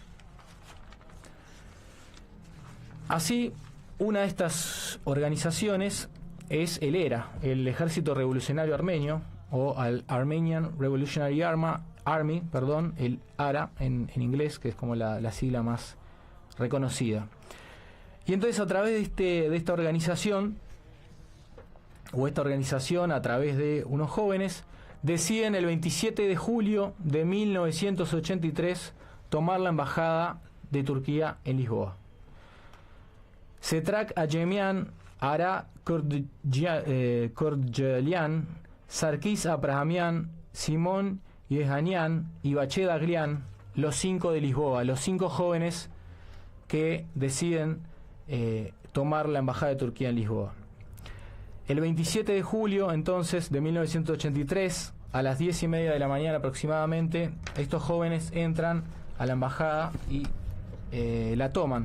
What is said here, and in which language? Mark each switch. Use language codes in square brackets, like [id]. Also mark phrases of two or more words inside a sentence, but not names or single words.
[es] Así, una de estas organizaciones es el ERA, el Ejército Revolucionario Armenio, o el Armenian Revolutionary Army, el ARA en inglés, que es como la sigla más reconocida. Y entonces, a través de esta organización, a través de unos jóvenes, deciden el 27 de julio de 1983 tomar la embajada de Turquía en Lisboa. Setrak Acemian, Ara Kordjelian, Sarkis Abrahamian, Simón Yehanian y Bachet Aglian, los 5 de Lisboa, los 5 jóvenes que deciden tomar la embajada de Turquía en Lisboa. El 27 de julio, entonces, de 1983, a las 10:30 de la mañana aproximadamente, estos jóvenes entran a la embajada y la toman.